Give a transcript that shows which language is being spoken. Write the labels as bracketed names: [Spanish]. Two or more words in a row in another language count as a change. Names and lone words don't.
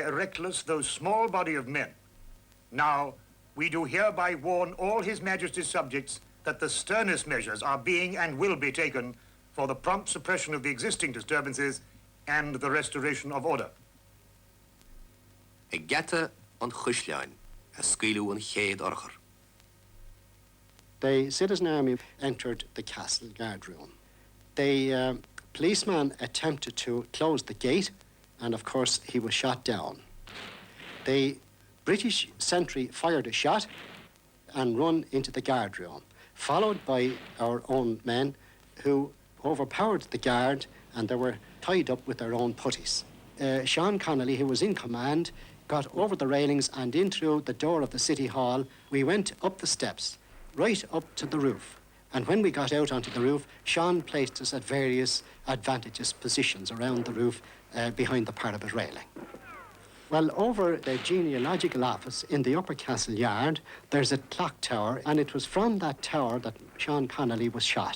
[English] a reckless though small body of men, now we do hereby warn all His Majesty's subjects that the sternest measures are being and will be taken for the prompt suppression of the existing disturbances and the restoration of order. [Irish] Ag geta an chuisleáin a scaoileadh an chéad orchar. [English] The citizen army entered the castle guard room. The policeman attempted to close the gate, and of course he was shot down. The British sentry fired a shot and run into the guard room, followed by our own men who overpowered the guard, and they were tied up with their own puttees. Seán Connolly, who was in command, got over the railings and in through the door of the City Hall. We went up the steps, right up to the roof. And when we got out onto the roof, Seán placed us at various advantageous positions around the roof behind the parapet railing. Well, over the genealogical office in the upper castle yard, there's a clock tower, and it was from that tower that Seán Connolly was shot.